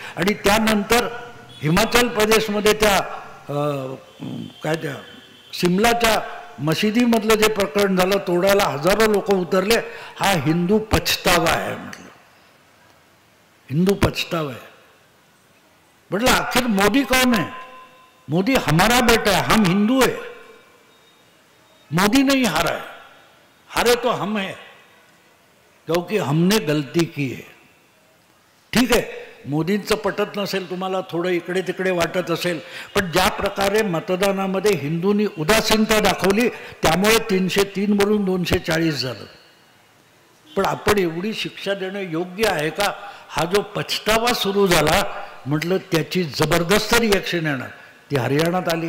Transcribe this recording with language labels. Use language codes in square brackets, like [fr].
[mr] आणि त्यानंतर हिमाचल प्रदेशमध्ये त्या सिमलाच्या मशिदीमधलं जे प्रकरण झालं, तोडायला हजारो लोक उतरले. हा हिंदू पछतावा आहे म्हटलं, हिंदू पछतावा आहे. म्हटलं [hi] आखिर मोदी कौन है? मोदी हमारा बेटा है, हम हिंदू है. मोदी नहीं हारा है, हारे तो हम है, क्योंकि हमने गलती की है. [mr] ठीक आहे, मोदींचं पटत नसेल, तुम्हाला थोडं इकडे तिकडे वाटत असेल, पण ज्या प्रकारे मतदानामध्ये हिंदूंनी उदासीनता दाखवली, त्यामुळे 303 वरून 240 झालं. पण आपण एवढी शिक्षा देणं योग्य आहे का? हा जो पछतावा सुरू झाला, म्हटलं त्याची जबरदस्त रिॲक्शन येणार. ती हरियाणात आली.